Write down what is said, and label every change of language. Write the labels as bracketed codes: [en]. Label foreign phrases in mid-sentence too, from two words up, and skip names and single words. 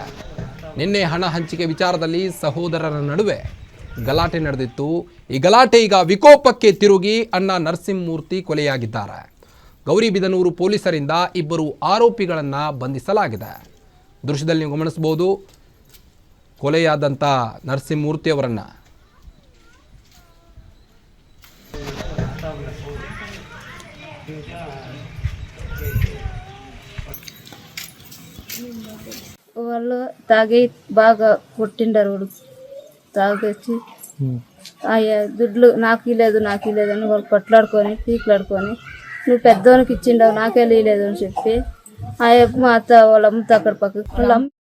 [kn] ನಿನ್ನೆ ಹಣ ಹಂಚಿಕೆ ವಿಚಾರದಲ್ಲಿ ಸಹೋದರರ ನಡುವೆ ಗಲಾಟೆ ನಡೆದಿತ್ತು. ಈ ಗಲಾಟೆ ಈಗ ವಿಕೋಪಕ್ಕೆ ತಿರುಗಿ ಅಣ್ಣ ನರಸಿಂಹಮೂರ್ತಿ ಕೊಲೆಯಾಗಿದ್ದಾರೆ. ಗೌರಿಬಿದನೂರು ಪೊಲೀಸರಿಂದ ಇಬ್ಬರು ಆರೋಪಿಗಳನ್ನು ಬಂಧಿಸಲಾಗಿದೆ. ದೃಶ್ಯದಲ್ಲಿ ನೀವು ಗಮನಿಸಬಹುದು ಕೊಲೆಯಾದಂಥ ನರಸಿಂಹಮೂರ್ತಿಯವರನ್ನು. [te] వాళ్ళు తాగి బాగా కొట్టిండారు. వాడు తాగొచ్చి దుడ్లు నాకు లేదు అని వాళ్ళు కొట్లాడుకొని పీకులాడుకొని నువ్వు పెద్దోనికి ఇచ్చిండావు నాకే లేదు అని చెప్పి ఆ మా అత్త వాళ్ళ అమ్మతో అక్కడ పక్కకు